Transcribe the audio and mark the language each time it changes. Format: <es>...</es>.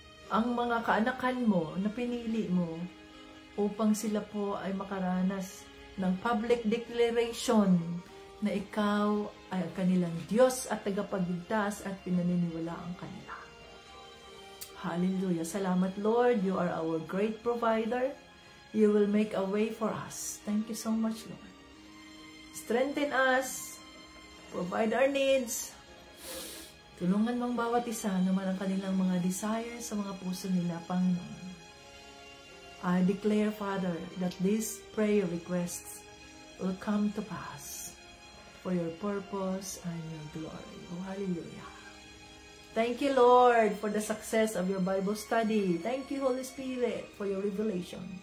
<tl>Ang mga kaanakan mo na pinili mo upang sila po ay makaranas ng public declaration na ikaw ay ang kanilang Diyos at tagapagligtas at pinaniniwalaan kanila. Hallelujah. Salamat, Lord.</tl> <en>You are our great provider. You will make a way for us. Thank you so much, Lord. Strengthen us. Provide our needs.</en> <tl>Tulungan mong bawat isa naman ang kanilang mga desires sa mga puso nila, Panginoon.</tl> <en>I declare, Father, that these prayer requests will come to pass for your purpose and your glory. Oh, hallelujah. Thank you, Lord, for the success of your Bible study. Thank you, Holy Spirit, for your revelation.</en>